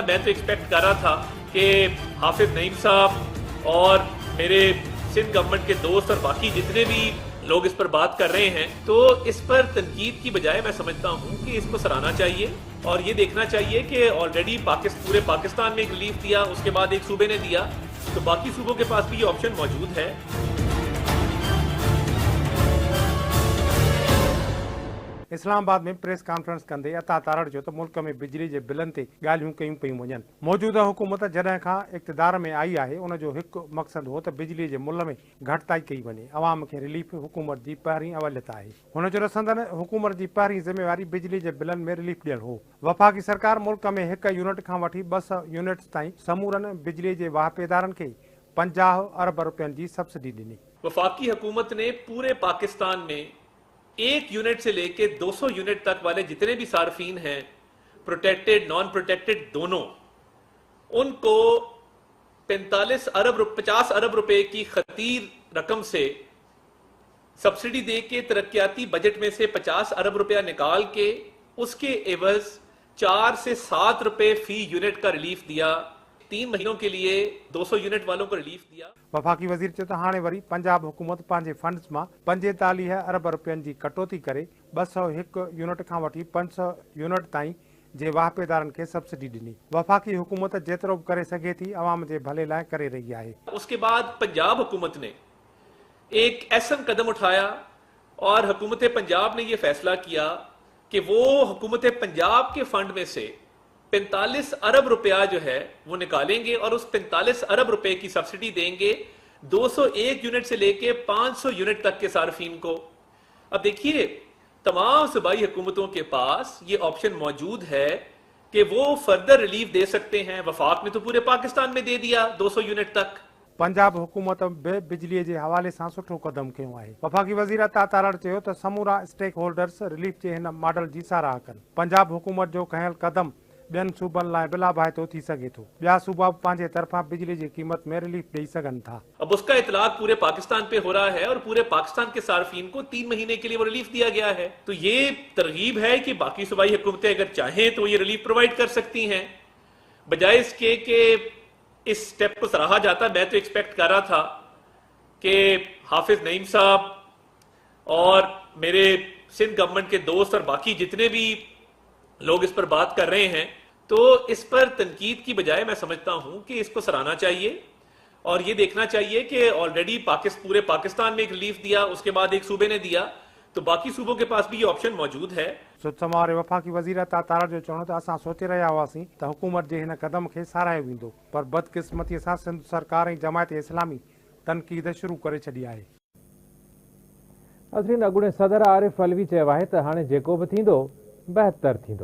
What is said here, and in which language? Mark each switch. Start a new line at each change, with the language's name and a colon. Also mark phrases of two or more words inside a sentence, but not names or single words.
Urdu: میں تو ایکسپیکٹ کر رہا تھا کہ حافظ نعیم صاحب اور میرے سندھ گورنمنٹ کے دوست اور باقی جتنے بھی لوگ اس پر بات کر رہے ہیں، تو اس پر تنقید کی بجائے میں سمجھتا ہوں کہ اس کو سراہنا چاہیے اور یہ دیکھنا چاہیے کہ آلریڈی پورے پاکستان میں ایک ریلیف دیا، اس کے بعد ایک صوبے نے دیا، تو باقی صوبوں کے پاس بھی یہ آپشن موجود ہے.
Sindhi: इस्लामाबाद में
English: press conference
Sindhi: कंदे अता तारड़ जो तो मुल्क में बिजली जे बिलनि ते ॻाल्हियूं कयूं पियूं वञनि। मौजूदा हुकूमत जॾहिं खां इक़्तिदार में आई आहे उन जो हिकु मक़सदु हो त बिजली जे मुल्क में घटिताई कई वञे। अवाम खे रिलीफ हुकूमत जी पहिरीं अवलियत आहे। हुन जो रसंदन हुकूमत जी पहिरीं ज़िम्मेवारी बिजली जे बिलनि में रिलीफ ॾियणु हो। वफ़ाक़ी सरकार मुल्क में 1 यूनिट खां वठी 200 यूनिट्स ताईं समूरनि बिजली जे वाहिपेदारनि खे 50 अरब रुपयनि जी सब्सिडी ॾिनी।
Urdu: وفاقی حکومت نے پورے پاکستان میں 1 یونٹ سے لے کے 200 یونٹ تک والے جتنے بھی صارفین ہیں,
English: protected non protected
Urdu: دونوں، ان کو 50 ارب روپے کی خطیر رقم سے سبسڈی دے کے ترقیاتی بجٹ میں سے 50 ارب روپیہ نکال کے اس کے عوض 4 سے 7 روپے فی یونٹ کا ریلیف دیا. 3 مہینوں کے لیے 200 یونٹ والوں کو ریلیف دیا.
Sindhi: वफ़ाक़ी वज़ीर चयो त हाणे वरी पंजाब हुकूमत पंहिंजे फंड्स मां 45 अरब रुपयनि जी कटौती करे 201 यूनिट खां वठी 500 यूनिट ताईं जे वाहिपेदारनि खे सब्सिडी ॾिनी। वफ़ाक़ी हुकूमत जेतिरो बि करे सघे थी अवाम जे भले लाइ करे रही आहे।
Urdu: اس کے بعد پنجاب حکومت نے ایک ایسا قدم اٹھایا اور حکومت پنجاب نے یہ فیصلہ کیا کہ وہ حکومت پنجاب کے فنڈ میں سے 45 ارب روپیہ جو ہے وہ نکالیں گے اور اس 45 ارب روپے کی سبسڈی دیں گے 201 یونٹ سے لے کے 500 یونٹ تک کے صارفین کو. اب دیکھیے، تمام صوبائی حکومتوں کے پاس یہ آپشن موجود ہے کہ وہ
English: further relief
Urdu: دے سکتے ہیں. وفاق نے تو پورے پاکستان میں دے دیا 200 یونٹ تک.
Sindhi: पंजाब हुकूमत बि बिजली जे हवाले सां सुठो कदम कयो आहे। वफ़ाक़ी वज़ीर अता तारड़ चयो त समूरा
English: stake holders
Sindhi: रिलीफ जे हिन मॉडल जी साराह कनि। पंजाब हुकूमत जो खयल कदम ॿियनि सूबनि लाइ बि लाभाइतो थी सघे थो। ॿिया सूबा पंहिंजे तरफ़ां बिजली जी क़ीमत में रिलीफ ॾेई सघनि था।
Urdu: اب اس کا اطلاق پورے پاکستان پہ ہو رہا ہے اور پورے پاکستان کے صارفین کو 3 مہینے کے لیے وہ ریلیف دیا گیا ہے. تو یہ ترغیب ہے کہ باقی صوبائی حکومتیں اگر چاہیں تو یہ ریلیف پرووائیڈ کر سکتی ہیں، بجائے اس کے کہ اس سٹیپ کو سراہا جاتا. میں تو ایکسپیکٹ کر رہا تھا کہ حافظ نعیم صاحب اور میرے سندھ گورنمنٹ کے دوست اور باقی جتنے بھی لوگ اس پر بات کر رہے ہیں، تو اس پر تنقید کی بجائے میں سمجھتا ہوں کہ اس کو سراہنا چاہیے اور یہ دیکھنا چاہیے کہ آلریڈی پورے پاکستان میں ایک ریلیف دیا، اس کے بعد ایک صوبے نے دیا، تو باقی صوبوں کے پاس بھی یہ آپشن موجود ہے.
Sindhi: सुदसमा वारे वफ़ाक़ी वज़ीर अता तारड़ जो चवणो त असां सोचे रहिया हुआसीं त हुकूमत जे हिन कदम खे साराहियो वेंदो, पर बदकिस्मतीअ सां सिंध सरकार ऐं जमायत इस्लामी तनक़ीद शुरू करे छॾी आहे। नाज़रीन, अॻूणे सदर आरिफ अलवी चयो आहे त हाणे जेको बि थींदो बहितर थींदो।